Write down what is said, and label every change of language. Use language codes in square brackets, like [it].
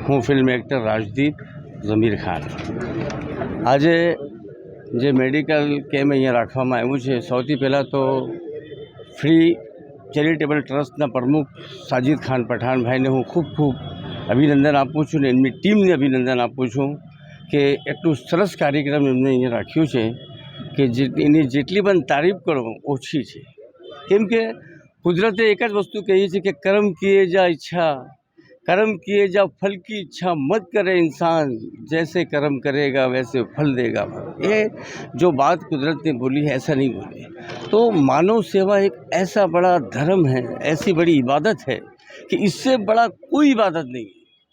[hi] हूँ film actor Rajdeep ज़मीर खान। [gu] આજે જે મેડિકલ કેમ્પ અહીંયા રાખવામાં આવ્યું છે, સૌથી પહેલાં તો ફ્રી ચેરિટેબલ ટ્રસ્ટના પ્રમુખ સાજિદ ખાન પઠાણભાઈને હું ખૂબ ખૂબ અભિનંદન આપું છું ને એમની ટીમને અભિનંદન આપું છું કે એટલું સરસ કાર્યક્રમ એમને અહીંયા રાખ્યું છે કે એની જેટલી પણ તારીફ કરો ઓછી છે। કેમ કે કુદરતે એક જ વસ્તુ કહી છે કે [hi] કર્મ કિए जा इच्छा, कर्म किए जा फल की इच्छा मत करे इंसान, जैसे कर्म करेगा वैसे फल देगा। ये जो बात कुदरत ने बोली है, ऐसा नहीं बोली। तो मानव सेवा एक ऐसा बड़ा धर्म है, ऐसी बड़ी इबादत है कि इससे बड़ा कोई इबादत नहीं है।